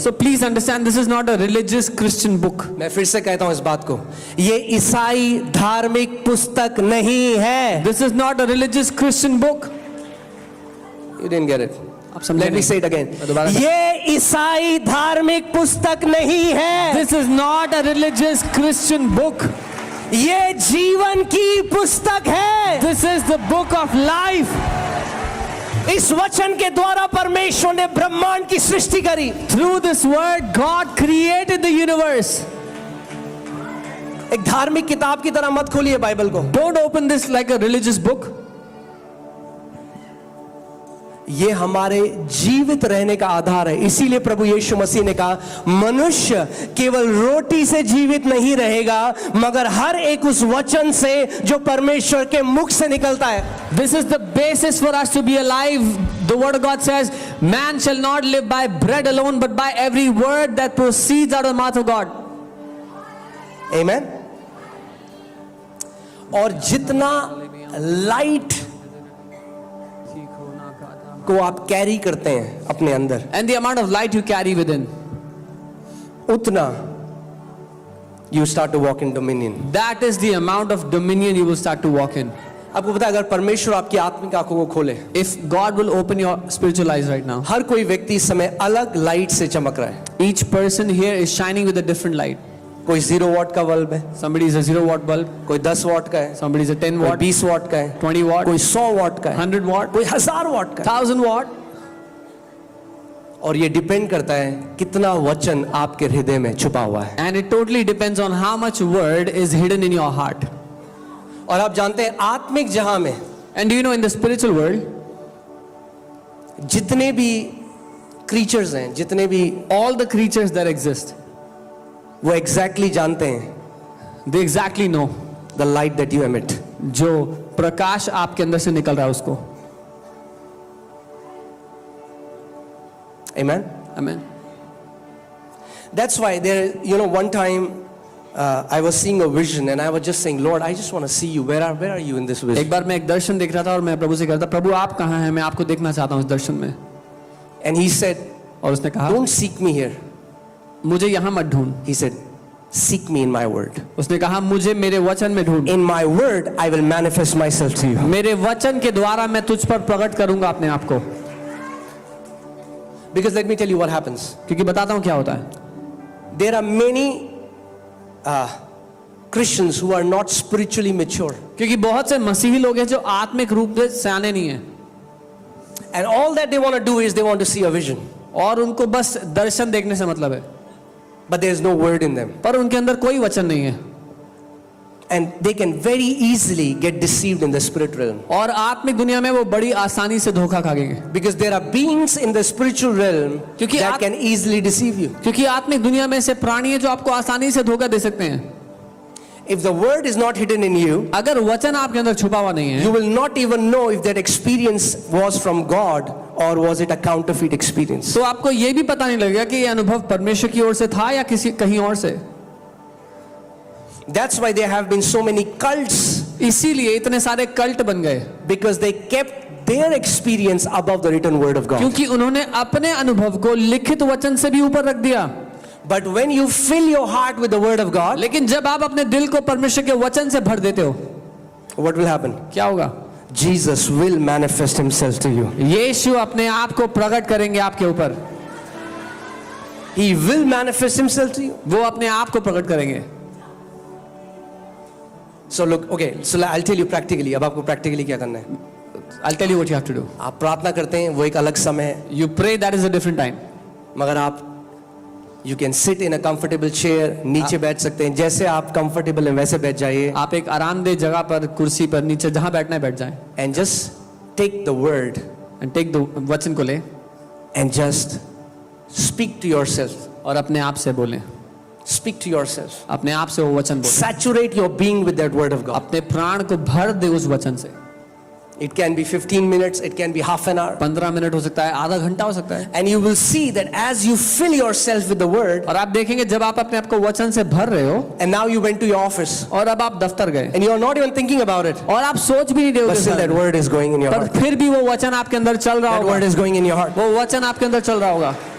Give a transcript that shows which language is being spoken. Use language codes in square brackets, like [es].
[en] So please understand, this is not a religious Christian book. [hi] मैं फिर से कहता हूं इस बात को, ये ईसाई धार्मिक पुस्तक नहीं है. [en] This is not a religious Christian book. You didn't get it. [hi] आप समझे [en] Let me [hi] नहीं. [en] say it again. [hi] दोबारा से. ये ईसाई धार्मिक पुस्तक नहीं है. [en] This is not a religious Christian book. [hi] ये जीवन की पुस्तक है. [en] This is the book of life. [hi] इस वचन के द्वारा परमेश्वर ने ब्रह्मांड की सृष्टि करी. [en] Through this word, God created the universe. [hi] एक धार्मिक किताब की तरह मत खोलिए बाइबल को. [en] Don't open this like a religious book. [hi] ये हमारे जीवित रहने का आधार है. इसीलिए प्रभु यीशु मसीह ने कहा, मनुष्य केवल रोटी से जीवित नहीं रहेगा, मगर हर एक उस वचन से जो परमेश्वर के मुख से निकलता है. [en] This is the basis for us to be alive. The word of God says, man shall not live by bread alone, but by every word that proceeds out of the mouth of God. Amen. [hi] और जितना light को आप carry करते हैं अपने अंदर, [en] And the amount of light you carry within, उतना you start to walk in dominion. that is the amount of dominion you will start to walk in. [hi] आपको पता है, अगर परमेश्वर आपकी आत्मिक आंखों को खोले, [en] If God will open your spiritual eyes right now, [hi] हर कोई व्यक्ति इस समय अलग लाइट से चमक रहा है. [en] each person here is shining with a different light. [hi] कोई 0 वॉट का बल्ब है, [en] Somebody is a 0 watt bulb, [hi] कोई 10 वॉट का है, [en] somebody is a 10 [hi] कोई [en] watt, [hi] 20 वॉट का है, [en] 20 watt, [hi] कोई 100 वॉट का है, [en] 100 watt, [hi] कोई 1000 वॉट का है. [en] 1000 watt. [hi] और ये डिपेंड करता है कितना वचन आपके हृदय में छुपा हुआ है। [en] And it totally depends on how much word is hidden in your heart. [hi] और आप जानते हैं आत्मिक जहां में [en] And do you know in the spiritual world, [hi] जितने भी क्रीचर्स हैं, जितने भी, [en] all the creatures that exist, [hi] वो एग्जैक्टली जानते हैं [en] they exactly know the light that you emit. [hi] जो प्रकाश आपके अंदर से निकल रहा है उसको। [en] Amen. Amen. That's why there, you know, one time I was seeing a vision and I was just saying, Lord, I just want to see you. Where are you in this [hi] एक [en] vision? [hi] बार मैं एक दर्शन देख रहा था और मैं प्रभु से कह रहा था, प्रभु आप कहाँ हैं, मैं आपको देखना चाहता हूँ इस दर्शन में। [en] And he said, [hi] और उसने कहा, [en] don't seek me here. [hi] मुझे यहाँ मत ढूंढ। [en] He said, seek me in my word. [hi] उसने कहा, मुझे मेरे वचन में ढूंढ। [en] In my word, I will manifest myself to you. [hi] मेरे वचन के द्वारा मैं तुझ पर प्रकट करूंगा अपने आप को। [en] Because let me tell you what happens. [hi] क्योंकि बताता हूँ क्या होता है। [en] There are many Christians who are not spiritually mature. [hi] क्योंकि बहुत से मसीही लोग हैं जो आत्मिक रूप से सयाने नहीं हैं, [en] And all that they want to do is they want to see a vision. [hi] और उनको बस दर्शन देखने से मतलब है, [en] But there is no word in them. [hi] पर उनके अंदर कोई वचन नहीं है। [en] And they can very easily get deceived in the spirit realm. [hi] और आत्मिक दुनिया में वो बड़ी आसानी से धोखा खाएंगे। [en] Because there are beings in the spiritual realm [hi] क्योंकि [en] that [hi] आप- [en] can easily deceive you. [hi] क्योंकि आत्मिक दुनिया में से प्राणी है जो आपको आसानी से धोखा दे सकते हैं। [en] If the word is not hidden in you, [hi] अगर वचन आपके अंदर छुपा हुआ नहीं है, [en] you will not even know if that experience was from God or was it a counterfeit experience. [hi] तो आपको ये भी पता नहीं लगेगा कि ये अनुभव परमेश्वर की ओर से था या किसी कहीं और से। [en] That's why there have been so many cults, [hi] इसीलिए इतने सारे कल्ट बन गए, [en] because they kept their experience above the written word of God. [hi] क्योंकि उन्होंने अपने अनुभव को लिखित वचन से भी ऊपर रख दिया। [en] But when you fill your heart with the word of God, [hi] लेकिन जब आप अपने दिल को परमेश्वर के वचन से भर देते हो, [en] what will happen? [hi] क्या होगा? [en] Jesus will manifest himself to you. [hi] यीशु अपने आप को प्रकट करेंगे आपके ऊपर। [en] He will manifest himself to you. [hi] वो अपने आप को प्रकट करेंगे। [en] So look, okay, so I'll tell you practically. [hi] अब आपको practically क्या करना है? [en] I'll tell you what you have to do. [hi] आप प्रार्थना करते हैं, वो एक अलग समय है, [en] You pray, that is a different time. [hi] मगर आप [en] you can sit in a comfortable chair, [hi] नीचे बैठ सकते हैं, जैसे आप comfortable हैं वैसे बैठ जाइए, आप एक आरामदेह जगह पर, कुर्सी पर, नीचे जहां बैठना है बैठ जाएं, [en] and just take the word and take the [hi] वचन को ले [en] and just speak to yourself. [hi] और अपने आप से बोलें, [en] Speak to yourself. [hi] अपने आप से वो वचन बोलें, [en] Saturate your being with that word of God. [hi] अपने प्राण को भर दे उस वचन से। [en] It can be 15 minutes, it can be half an hour. [hi] 15 minute हो सकता है, आधा घंटा हो सकता है। [en] And you will see that as you fill yourself with the word, [hi] और आप देखेंगे जब आप अपने आप को वचन से भर रहे हो [en] and now you went to your office, [hi] और अब आप दफ्तर गए [en] and you are not even thinking about it, [hi] और आप सोच भी नहीं रहे हो [en] but [hi] कि [en] still that word is going in your [hi] पर [en] heart. [hi] फिर भी वो वचन आपके अंदर चल रहा [en] That word [hi] होगा, [en] is going in your heart. [hi] वो वचन आपके अंदर चल रहा होगा।